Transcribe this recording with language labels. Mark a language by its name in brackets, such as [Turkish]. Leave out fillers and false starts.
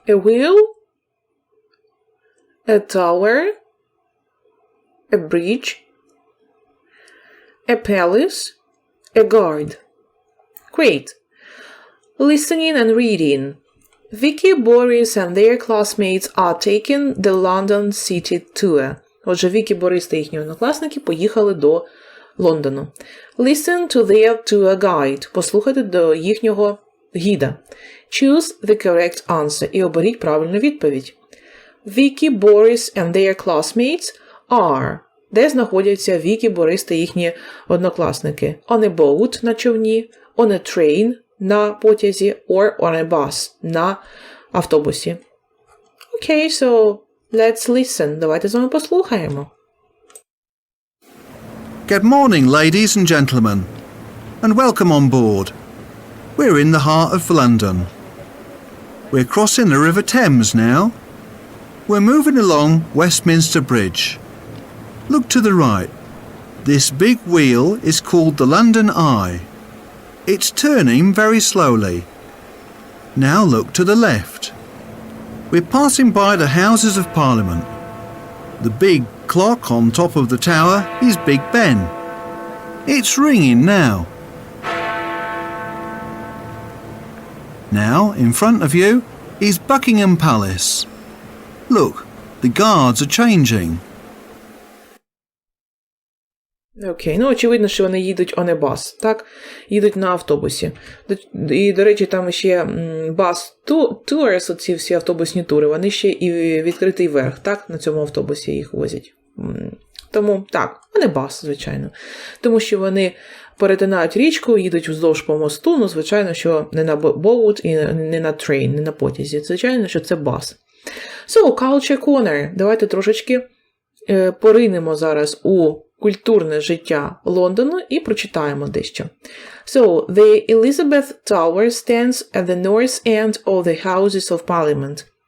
[English] A wheel, a tower, a bridge, a palace, a guard. Great. Listening and reading. Vicky, Boris and their classmates are taking the London City Tour. [Ukrainian] Отже, Вікі, Борис та їхні однокласники поїхали до Лондону. [English] Listen to their tour guide. [Ukrainian] Послухайте до їхнього гіда. [English] Choose the correct answer. [Ukrainian] І оберіть правильну відповідь. [English] Vicky, Boris and their classmates are. [Ukrainian] Де знаходяться Вікі, Борис та їхні однокласники? [English] On a boat, [Ukrainian] на човні. [English] On a train, [Ukrainian] на потязі. [English] Or on a bus, [Ukrainian] на автобусі. [English] Okay, so let's listen. [Ukrainian] Давайте з вами послухаємо. [English] Good morning, ladies and gentlemen, and welcome on board. We're in the heart of London. We're crossing the River Thames now. We're moving along Westminster Bridge. Look to the right. This big wheel is called the London Eye. It's turning very slowly. Now look to the left. We're passing by the Houses of Parliament. The big clock on top of the tower is Big Ben. It's ringing now. Now, in front of you, is Buckingham Palace. Look, the guards are changing. [Ukrainian] Окей, очевидно, що вони їдуть [English] on a bus, [Ukrainian] так? Їдуть на автобусі. І, до речі, там ще bus tours, оці всі автобусні тури, вони ще і відкритий верх, так? На цьому автобусі їх возять. Тому, так, вони бас, звичайно. Тому що вони перетинають річку, їдуть вздовж по мосту, ну, звичайно, що не на boat і не на train, не на потязі. Звичайно, що це бас. [English] So, culture corner. [Ukrainian] Давайте трошечки поринемо зараз у культурне життя Лондону і прочитаємо дещо. [English] So, the Elizabeth Tower stands at the north end of the Houses of Parliament.